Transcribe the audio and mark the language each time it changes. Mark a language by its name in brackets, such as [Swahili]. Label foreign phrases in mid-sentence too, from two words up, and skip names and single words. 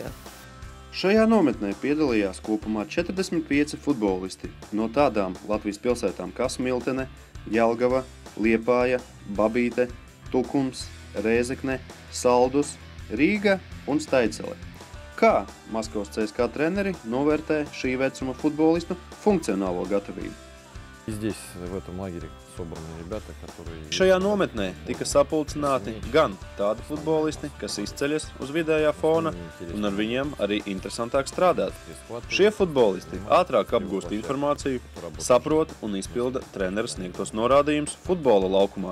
[Latvian] Šajā nometnē piedalījās kopumā 45 futbolisti no tādām Latvijas pilsētām kā Smiltene, Jelgava, Liepāja, Babīte, Tukums, Rēzekne, Saldus, Rīga un Staidzele. Kā Maskavas CSKA treneri novērtē šī vecuma futbolistu funkcionālo gatavību? [Russian] Здесь, в этом лагере, собраны ребята, которые... [Latvian] Šajā nometnē tika sapulcināti gan tādi futbolisti, kas izceļas uz vidējā fona, un ar viņiem arī interesantāk strādāt. Šie futbolisti ātrāk apgūst informāciju, saprot un izpilda treneru sniegtos norādījumus futbola laukumā.